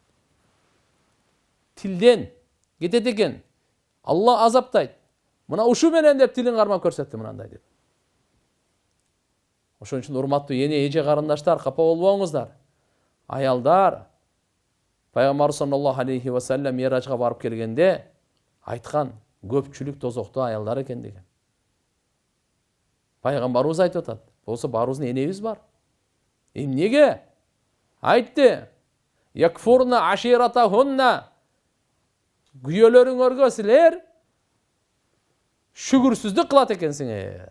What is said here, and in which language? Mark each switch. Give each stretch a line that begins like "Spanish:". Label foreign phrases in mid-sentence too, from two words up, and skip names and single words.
Kyrgyz: Тилден кетет экен. Алла азаптайт. Мына ушу менен деп тилин кармап көрсөттү мынандай деп. Ошон үчүн урматтуу эне эже карындаштар, капа болбоңуздар. Аялдар Пайгамбар
Arabic: صلى الله عليه وسلم
Kyrgyz: Миражга барып келгенде айткан, көпчүлүк тозокто аялдар экен деген. Пайгамбарыбыз айтып атат. Болсо барыбыздын энебиз бар. Эмнеге? Айтты.
Arabic: يكفرن عشيرتهن.
Kyrgyz: Күйөлөрүңөргө силер шүгүрсүздүк кылат экенсиңер.